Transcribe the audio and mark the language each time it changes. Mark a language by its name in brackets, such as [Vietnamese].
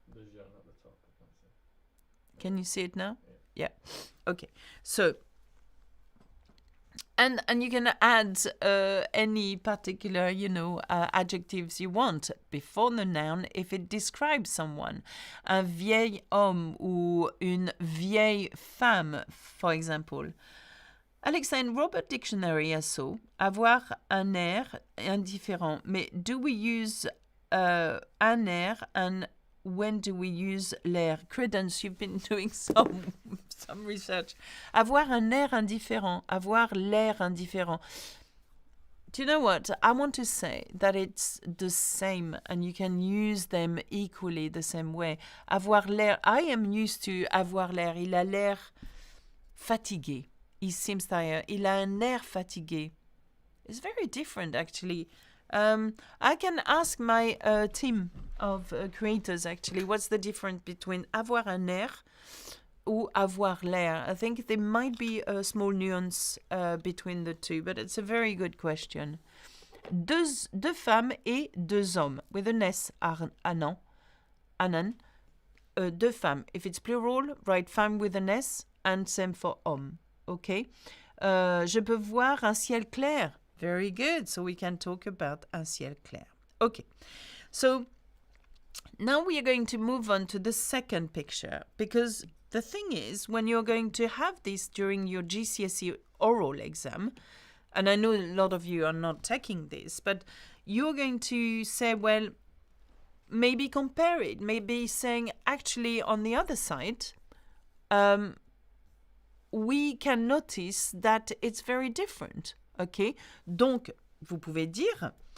[English] The jeune at the top, I can't see. Can you see it now? Yeah. Okay. So, and you can add any particular, adjectives you want before the noun if it describes someone. [French] Un vieil homme ou une vieille femme, [English] for example. Alexa, in Robert Dictionary, I saw, [French] avoir un air indifférent. [English] Mais do we use un air, and when do we use l'air? Credence, you've been doing some research. [French] Avoir un air indifférent, avoir l'air indifférent. [English] Do you know what? I want to say that it's the same, and you can use them equally the same way. [French] Avoir l'air, [English] I am used to [French] avoir l'air. Il a l'air fatigué. [English] He seems tired. [French] Il a un air fatigué. [English] It's very different, actually. I can ask my team of creators, actually, what's the difference between [French] avoir un air ou avoir l'air? [English] I think there might be a small nuance between the two, but it's a very good question. [French] Deux femmes et deux hommes, [English] with an S, [French] anan, deux femmes. [English] If it's plural, write femme with an S, and same for homme. Okay. [French] Je peux voir un ciel clair. [English] Very good. So we can talk about [French] un ciel clair. [English] Okay. So now we are going to move on to the second picture, because the thing is, when you're going to have this during your GCSE oral exam, and I know a lot of you are not taking this, but you're going to say, well, maybe compare it, maybe saying actually on the other side, we can notice that it's very different. Okay? [French] Donc, vous pouvez dire,